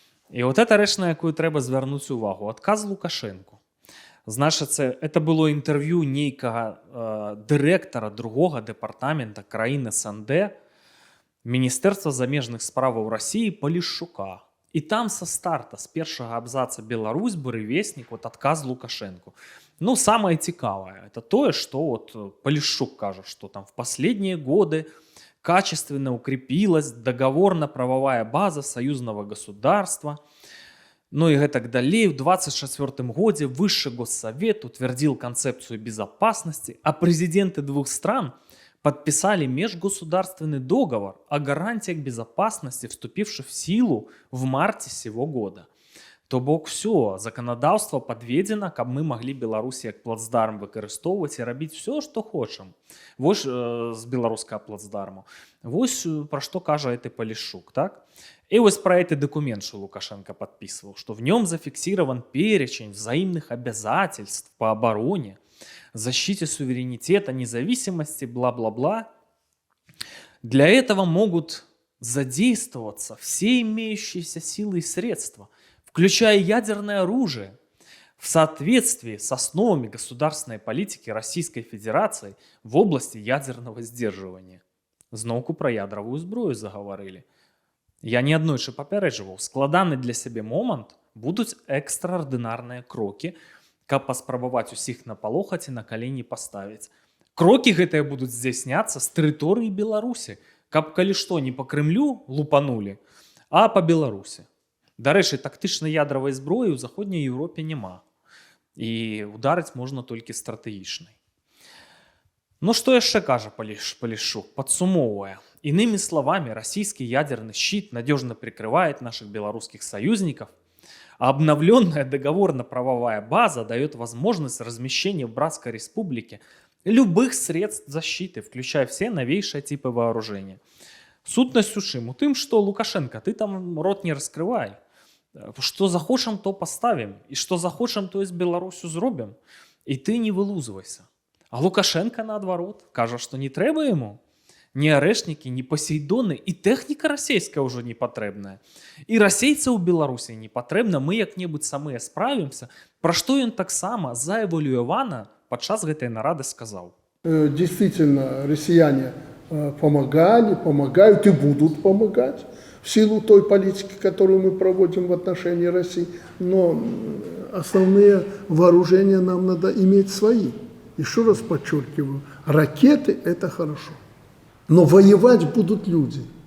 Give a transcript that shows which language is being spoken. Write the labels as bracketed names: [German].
[Belarusian] І вот эта рэч, на якую трэба звярнуць увагу. Адказ Лукашэнку. Значыцца, это было інтэрв'ю нейкага дырэктара другога дэпартамента краін СНД Міністэрства замежных справаў Расіі Палішчука. І там со старта, з першого абзаца «Беларусь, буревестник», вот отказ Лукашенко. [Russian] Ну, самое цікавое, это то, что вот Полищук каже, что там в последние годы качественно укрепилась договорно-правовая база союзного государства. Ну и так далее. В 2024 году Высший Госсовет утвердил концепцию безопасности, а президенты двух стран подписали межгосударственный договор о гарантиях безопасности, вступивший в силу в марте сего года. [Belarusian] То бок все, законодаўства падведзена, каб мы маглі Беларусі як плацдарм выкарыстоўваць і рабіць все, што хочам. Вось з беларускага плацдарму. Вось пра што кажа гэты Полищук, так? [Russian] И вот про этот документ, что Лукашенко подписывал, что в нем зафиксирован перечень взаимных обязательств по обороне, защите суверенитета, независимости, бла-бла-бла. Для этого могут задействоваться все имеющиеся силы и средства, включая ядерное оружие, в соответствии с основами государственной политики Российской Федерации в области ядерного сдерживания. [Belarusian] Зноўку про ядровую зброю заговорили. Я неаднойчы папярэджваў, складаны для сябе момант будуць экстраардынарныя крокі, каб паспрабаваць усіх напалохаць і на калені паставіць. Крокі гэтыя будуць здзяйсняцца з тэрыторыі Беларусі, каб калі што не па Крымлю лупанулі, а па Беларусі. Дарэчы, тактычнай ядравай зброі ў заходняй Еўропе няма. І ударыць можна толькі стратэгічнай. Ну что яшчэ кажа Полищук, подсумовывая. [Russian] Иными словами, российский ядерный щит надежно прикрывает наших белорусских союзников, а обновленная договорно-правовая база дает возможность размещения в Братской Республике любых средств защиты, включая все новейшие типы вооружения. [Belarusian] Сутнасць у чым? У тым, што Лукашенко, ты там рот не раскрывай. Што захочам, то поставим. І што захочам, то і з Беларусю зробім. І ты не вылузвайся. А Лукашенко, наадварот, кажа, што не трэба яму. Ні арэшнікі, ні пасейдоны, і тэхніка расійская ўжо не патрэбная. І расейцаў у Беларусі не патрэбна, мы як-небудзь самыя справімся, пра што ён таксама заэвалюявана падчас гэтай нарады сказаў. [Russian] Действительно, россияне помогали, помогают и будут помогать в силу той политики, которую мы проводим в отношении России. Но основные вооружения нам надо иметь свои. Еще раз подчеркиваю, ракеты – это хорошо. Но воевать будут люди.